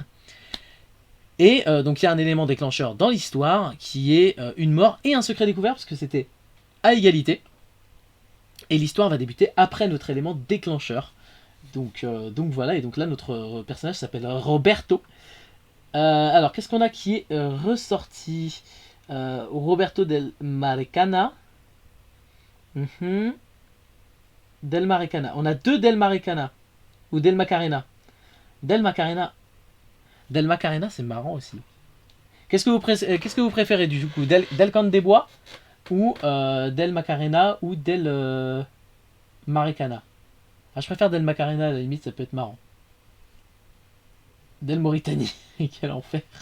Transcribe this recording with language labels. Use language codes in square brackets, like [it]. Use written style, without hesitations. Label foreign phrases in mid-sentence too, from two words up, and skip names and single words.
[fr] Et donc il y a un élément déclencheur dans l'histoire qui est une mort et un secret découvert, parce que c'était à égalité. Et l'histoire va débuter après notre élément déclencheur. Donc voilà, et donc là notre personnage s'appelle Roberto. Alors qu'est-ce qu'on a qui est ressorti? Roberto del Maricana. Del Maricana. On a 2 Del Maricana. Ou Del Macarena. Del Macarena. Del Macarena, c'est marrant aussi. Qu'est-ce que vous préférez du coup? Del Can des Bois ou Del Macarena ou Del Maricana? Ah, je préfère Del Macarena, à la limite, ça peut être marrant. Del Mauritanie. Quel enfer.